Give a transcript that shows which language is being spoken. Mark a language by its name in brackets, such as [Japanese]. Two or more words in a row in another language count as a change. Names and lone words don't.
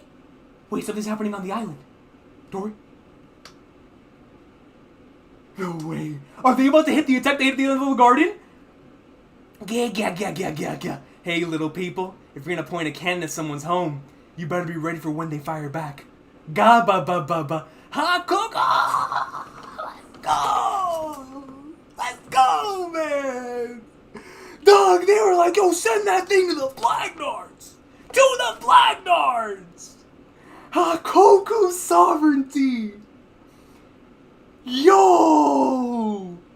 [English] Wait, something's happening on the island. Dory? No way. Are they about to hit the attack? They hit the end of the garden? Yeah. Hey, little people. If you're gonna point a cannon at someone's home, you better be ready for when they fire back. Ga ba ba ba ba. Ha cook. Let's go. Let's go, man. Dog, they were like, yo, send that thing to the Flagnards. To the Flagnards. Hakoku's sovereignty. Yo.